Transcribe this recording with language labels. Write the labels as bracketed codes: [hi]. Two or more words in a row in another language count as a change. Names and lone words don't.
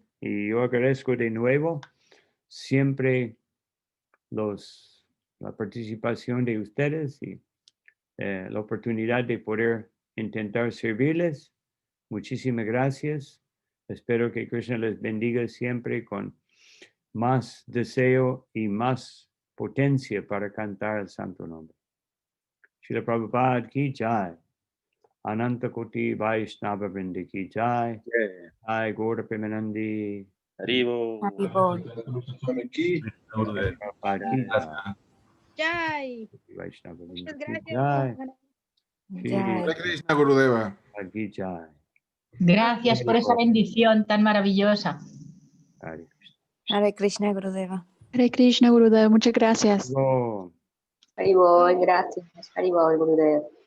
[es] Y yo agradezco de nuevo siempre la participación de ustedes y la oportunidad de poder intentar servirles. Muchísimas gracias. Espero que Krishna les bendiga siempre con más deseo y más potencia para cantar el santo nombre. [hi] श्रील प्रभुपाद की जय। अनन्त कोटि वैष्णव वृन्दि की जय. जय गौर प्रेमानन्दी. Haribo. प्रभुपाद की जय. Jai. वैष्णव वृन्दि [es] Muchas [hi] ki [es] gracias. [hi] jai. Jai. [sa] हरे कृष्ण गुरुदेव. [hi] प्रभुपाद की जय. [es] Gracias por esa bendición tan maravillosa. [sa] हरे कृष्ण. हरे कृष्ण गुरुदेव. हरे कृष्ण गुरुदेव, [es] muchas gracias. Oh. Haribol, gracias. [hi] Haribol, Gurudev.